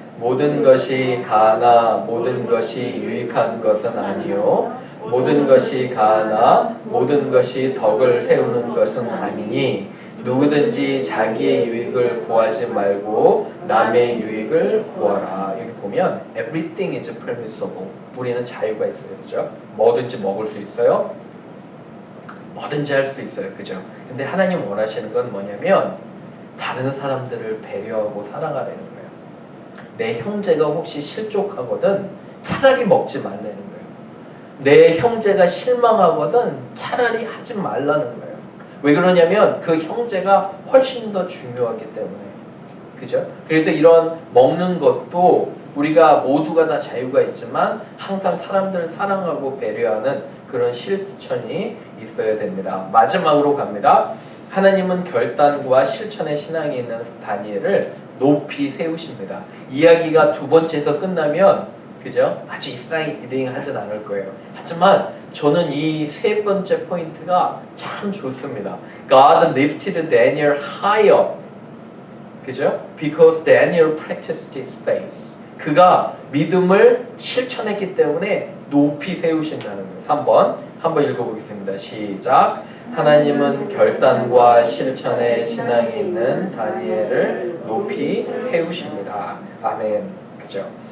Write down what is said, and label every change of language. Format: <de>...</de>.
<ko>모든 것이 가나 모든 것이 유익한 것은 아니요 모든 것이 가나 모든 것이 덕을 세우는 것은 아니니 누구든지 자기의 유익을 구하지 말고 남의 유익을 구하라. 여기 보면</ko> <en>everything is permissible.</en> <ko>우리는 자유가 있어요. 그죠? 뭐든지 먹을 수 있어요. 뭐든지 할 수 있어요. 그죠? 근데 하나님 원하시는 건 뭐냐면 다른 사람들을 배려하고 사랑하라는 거예요. 내 형제가 혹시 실족하거든 차라리 먹지 말라는 거예요. 내 형제가 실망하거든 차라리 하지 말라는 거예요. 왜 그러냐면 그 형제가 훨씬 더 중요하기 때문에. 그죠? 그래서 이런 먹는 것도 우리가 모두가 다 자유가 있지만 항상 사람들을 사랑하고 배려하는 그런 실천이 있어야 됩니다. 마지막으로 갑니다. 하나님은 결단과 실천의 신앙이 있는 다니엘을 높이 세우십니다. 이야기가 두 번째에서 끝나면 그죠? 아주 익사이팅 하진 않을 거예요. 하지만 저는 이 세 번째 포인트가 참 좋습니다.</ko> <en>God lifted Daniel higher.</en> <ko>그죠?</ko> <en>Because Daniel practiced his faith.</en> <ko>그가 믿음을 실천했기 때문에 높이 세우신다는 거예요. 3번 한번 읽어보겠습니다. 시작. 하나님은 결단과 실천의 신앙이 있는 다니엘을 높이 세우십니다. 아멘. 그죠?</ko>